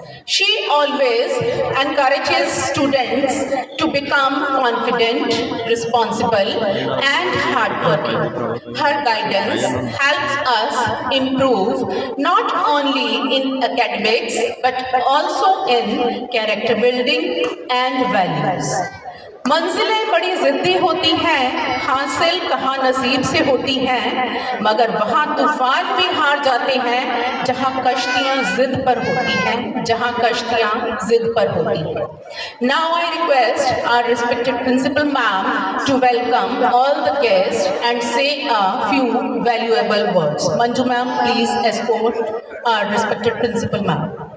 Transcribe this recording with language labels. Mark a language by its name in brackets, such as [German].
[English] She always encourages students to become confident, responsible and hardworking. Her guidance helps us improve not only in academics but also in character building and values. [Hindi] मंजिलें बड़ी जिद्दी होती हैं, हासिल कहाँ नसीब से होती हैं, मगर वहाँ तूफान भी हार जाते हैं जहाँ कश्तियाँ जिद पर होती हैं, जहाँ कश्तियाँ जिद पर होती हैं. [English] Now I request our respected principal ma'am to welcome all the guests and say a few valuable words. Manju ma'am, please escort our respected principal ma'am.